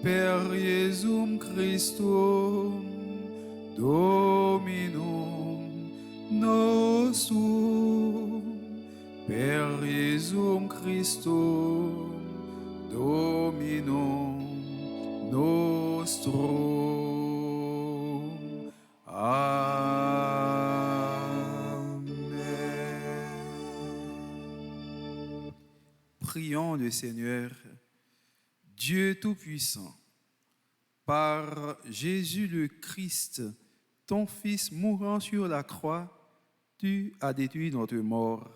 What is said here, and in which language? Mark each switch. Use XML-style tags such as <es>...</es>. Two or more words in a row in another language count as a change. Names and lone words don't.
<la>Per Iesum Christum Dominum nostrum, per Iesum Christum Dominum nostrum. Amen.</la> <fr>Prions le Seigneur, Dieu Tout-Puissant, par Jésus le Christ, ton Fils mourant sur la croix, tu as détruit notre mort.</fr>